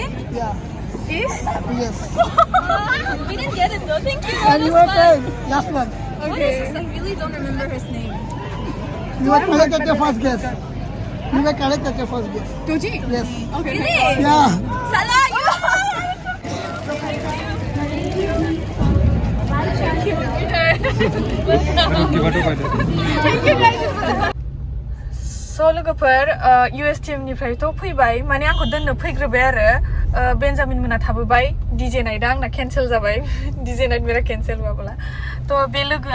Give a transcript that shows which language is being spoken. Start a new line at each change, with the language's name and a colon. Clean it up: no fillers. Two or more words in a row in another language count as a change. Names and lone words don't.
English: Yeah. Is? Yes. We didn't get it though. Thank you. And you That's were fun. last one. What is this? I really don't remember his name. You were correct at your first guess. You were correct at your first guess. Doji? Yes. Okay. Really? Yeah. Salah, you.
Bodo: स' लोगोफोर USTM निफ्रायथ' फैबाय माने आंखौ दोननो फैग्रोबाय आरो बेन्जामिन मोना थाबोबाय डिजे नाइटआ आंना केन्सेल जाबाय डिजे नाइट मेरा केन्सेल बाबोला थ' बे लोगोआ